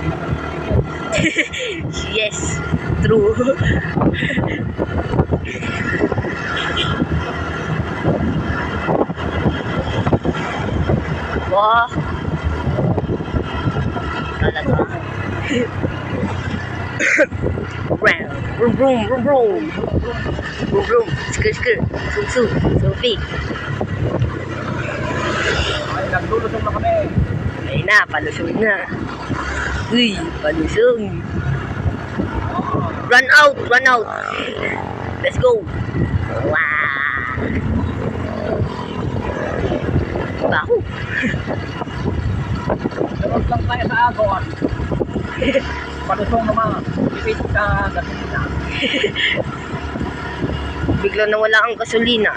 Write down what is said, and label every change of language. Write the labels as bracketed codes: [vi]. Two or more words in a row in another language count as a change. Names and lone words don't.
[en] Yes, true. Wah. [tl] Talaga. Vroom, vroom, vroom, vroom. Vroom, vroom. Skr, skr. Sum, sum. Supi. Ay, naglulusong na kami. Ayun na, palusong na. Uy, palusong. [en] Run out, run out. Let's go. [tl] Wow. Baho. Dapat lang tayo sa agon. Palusong naman. Ipit ka gasolina. Bigla na wala ang gasolina.